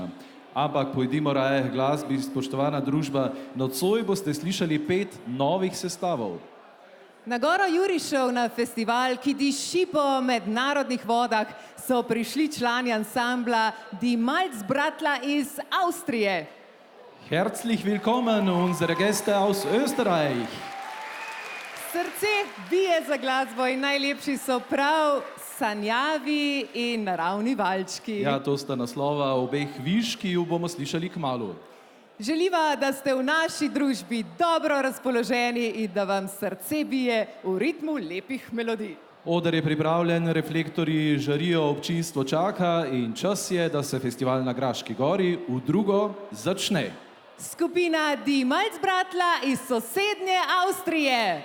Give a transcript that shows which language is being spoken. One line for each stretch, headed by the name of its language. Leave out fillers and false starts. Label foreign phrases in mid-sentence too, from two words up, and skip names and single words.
Slovenian: Ampak pojdimo raje k glasbi, spoštovana družba. Nocoj boste slišali 5 novih sestavov. Na Goro Jurišev na festival, ki diši po mednarodnih vodah, so prišli člani ansambla Die Malzbratler iz Avstrije.
German: Herzlich willkommen, unsere Gäste aus Österreich.
Slovenian: Srce bije za glasbo in najlepši so prav sanjavi in naravni valčki. Ja, to sta naslova obeh viž, ki ju bomo slišali kmalu. Želiva, da ste v naši družbi dobro razpoloženi in da vam srce bije v ritmu lepih melodij. Oder je pripravljen, reflektorji žarijo, občinstvo čaka in čas je, da se festival na Graški gori v drugo začne. Skupina Die Malzbratler iz sosednje Avstrije.